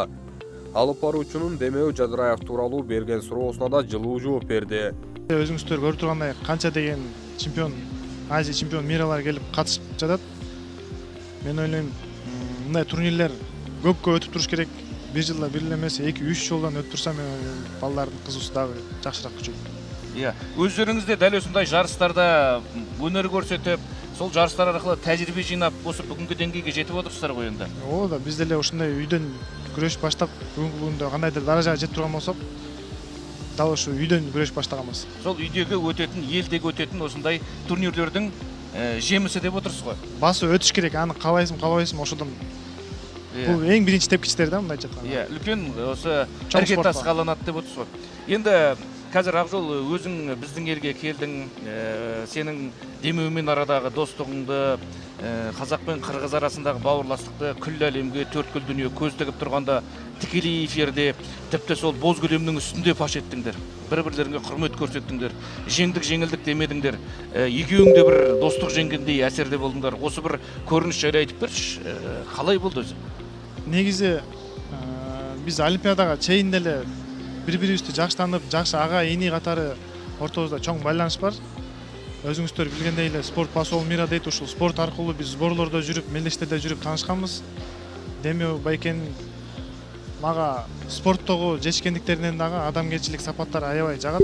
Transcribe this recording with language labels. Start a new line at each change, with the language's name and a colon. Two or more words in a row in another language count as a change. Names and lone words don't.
Kyrgyz: Алып баруучунун Демеу Жадыраев тууралуу берген суроосуна да жылуу жооп берди. Өзүңүздөр көрүп тургандай канча деген чемпион, Азия чемпион миралар келип катышып жатат. Мен ойлойм, мындай турнирлер көпкө өтүп туруш керек. Бир жылда бир эле эмес, 2-3 жолдон өтүп турса, мен балдардын кызуусу дагы жакшыраак күчөйт.
Kazakh: Өздеріңізде дәл осындай жарыстарда өнер көрсетіп, сол жарыстар арқылы тәжірибе жинап, осы бүгінгі деңгейге жетіп отырсыздар ғой енді.
Kyrgyz: Ооба, биз деле ушундай үйдөн күрөш баштап, бүгүнкү күндө кандайдыр даражага жетип турган болсок, дал ушу үйдөн күрөш баштаганбыз.
Kazakh: Сол үйдегі өтетін, елдегі өтетін осындай турнирлердің жемісі деп отырсыз ғой.
Kyrgyz: Басып өтүш керек, аны каалайсың, ошодон. Бул эң биринчи тепкичтер да, мындайча айтканда.
Kazakh: Үлкен осы ыргетас кааланат деп отырсыз ғой. Енді қазір Акжол өзің біздің елге келдің, сенің Демеумен арадағы достығыңды, қазақ пен қырғыз арасындағы бауырластықты күллі әлемге, төрткүл дүние көз тігіп тұрғанда тікелей эфирде, тіпті сол боз көлемнің үстінде паш еттіңдер, бір-бірлеріңе құрмет көрсеттіңдер, жеңдік жеңілдік демедіңдер, екеуің де бір достық жеңгендей әсерде болдыңдар. Осы бір көрініс жайлы айтып берші, қалай болды өзі?
Kyrgyz: Негизи биз Олимпиадага чейин деле бири-бирибизди жакшы таанып, жакшы ага эни катары ортобузда чоң байланыш бар. Өзүңүздөр билгендей эле спорт
Russian: посол мира
Kyrgyz: дейт, ушул спорт аркылуу биз сборлордо жүрүп, мелдештерде жүрүп таанышканбыз. Демеу байкен мага спорттогу жетишкендиктеринен дагы адамгерчилик сапаттары аябай жагат.